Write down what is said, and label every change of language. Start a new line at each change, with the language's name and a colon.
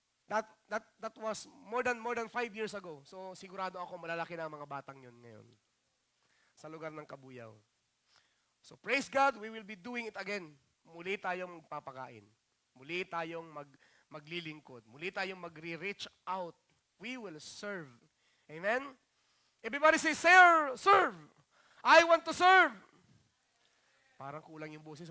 English: That was more than 5 years ago.
Filipino: So sigurado ako malalaki na ang mga batang yun ngayon. Sa lugar ng Kabuyaw.
English: So praise God, we will be doing it again.
Filipino: Muli tayong magpapakain. Muli tayong maglilingkod. Muli tayong magre-reach out.
English: We will serve.
Filipino: Amen?
English: Everybody say, serve. I want to serve.
Filipino: Parang kulang yung boses.